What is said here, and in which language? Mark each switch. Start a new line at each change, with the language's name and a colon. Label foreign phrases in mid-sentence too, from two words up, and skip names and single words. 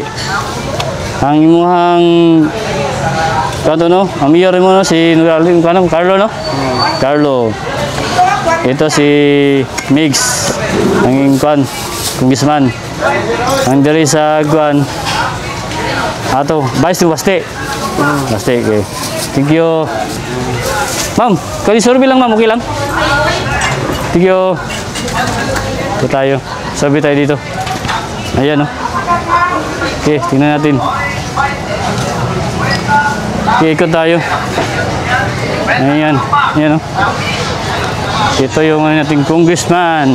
Cebuano: Ang imong kanto no, ang mayor mo no si Carlo no?
Filipino: Carlo. Ito si Migs.
Cebuano: Ang kuan Congressman. Ang diri sa kuan ato vice ni Paste.
English: Paste okay. Thank you.
Cebuano: Ma'am, kali survey lang ma'am, okay lang?
English: Thank you.
Filipino: Ito tayo. Survey tayo dito. Ayan, no? Okay, tingnan natin. Okay, ikot tayo. Ayan. Ayan, no? Ito yung nating congressman.